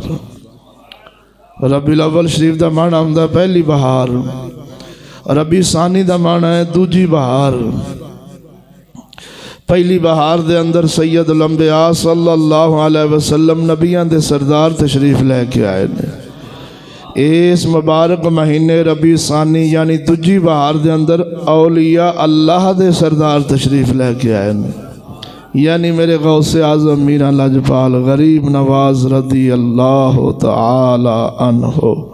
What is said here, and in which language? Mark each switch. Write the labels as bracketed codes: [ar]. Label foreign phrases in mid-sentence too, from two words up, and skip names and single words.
[pa] ربیع الاول شریف دا معنیٰ ہوندا پہلی بہار، ربیع الثانی دا معنیٰ ہے دوجی بہار. پہلی بہار دے اندر [ar] سيد الأنبياء صلى الله عليه وسلم [pa] نبیاں دے سردار تشریف لے کے آئے نے. اس مبارک مہینے ربیع الثانی یعنی دوجی بہار دے اندر اولیاء اللہ دے سردار تشریف لے کے آئے نے، یعنی میرے غوث اعظم میرا لجپال غریب نواز [ar] رضي الله تعالى عنه.